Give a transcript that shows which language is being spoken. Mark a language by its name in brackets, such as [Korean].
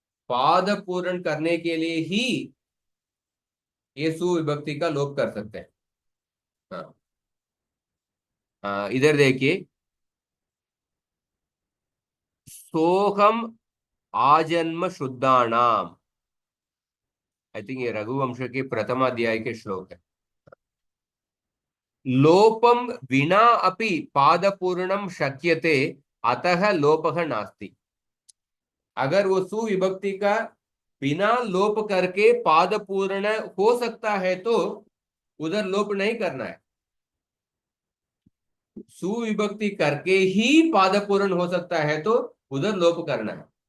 [Hindi] पाद पूर्ण करने के लिए ही ये सुविभक्ति का लोप कर सकते हैं। हाँ। इधर देखिए, [Sanskrit] सोहम आजन्म शुद्धानाम। [English] I think [Hindi] ये रघुवंश के प्रथम अध्याय के श्लोक है। [Sanskrit] लोपम विना अपि पादपूर्णम शक्यते, अतः लोपः नास्ति। [Hindi] अगर वो सुविभक्ति का बिना लोप करके पाद पूर्ण हो सकता है तो उधर लोप नहीं करना है। सुविभक्ति करके ही पाद पूर्ण हो सकता है तो उधर लोप करना है।